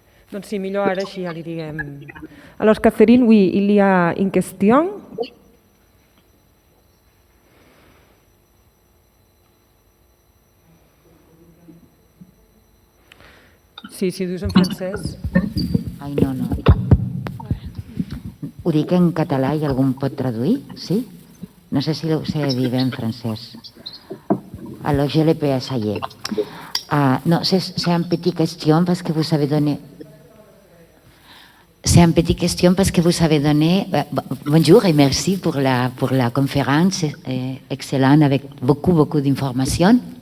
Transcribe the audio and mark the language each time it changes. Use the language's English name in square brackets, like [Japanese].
[Catalan] Donc sí, millor ara així ja li diguem. [French] Alors, Catherine, oui, il y a une question. [Catalan] Sí, si dius en francès. Ai, no. Ho dic en català i algú em pot traduir, sí? No sé si ho sé dir en francès. [French] Alors, je le peux essayer. Non, c'est une petite question parce que vous avez donné... C'est une petite question parce que vous avez donné... Bonjour et merci pour la conférence excellente avec beaucoup d'informations.